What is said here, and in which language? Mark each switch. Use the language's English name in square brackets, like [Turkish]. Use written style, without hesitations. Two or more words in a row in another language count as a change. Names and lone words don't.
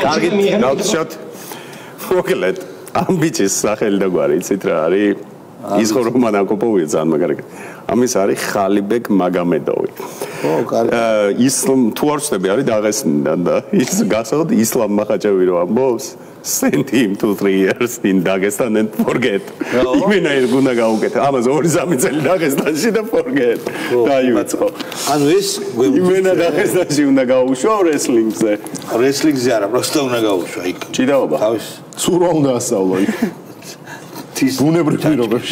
[Georgian] კარგი, გავცშოთ. მოკლედ, ამ ბიჭის სახელი და გვარი იცით რა არის? ის ხო რომან აკოპოვია ძალიან მაგარი. ამის არის ხალიბეკ მაგამედოვი. ო, კარგი. ისლამ თუ არ ვწდები არის დაღესტნიდან და ის გასაგებად ისლამ მახაჭევი რო ამბობს. [English] Send him to 3 years in Dagestan and forget. [Georgian] იმენა ის უნდა გაუკეთო. ამას 2-3 წელი დაღესტანში და forget. დაიუწყო. ანუ ეს იმენა დაღესტანში უნდა გაუშვა wrestling-ზე. wrestling-ზე არა, просто უნდა გაუშვა იქ. ჭიდაობა. თავის სურვა უნდა ასწავლო იქ. ბუნებრივ პირობებში.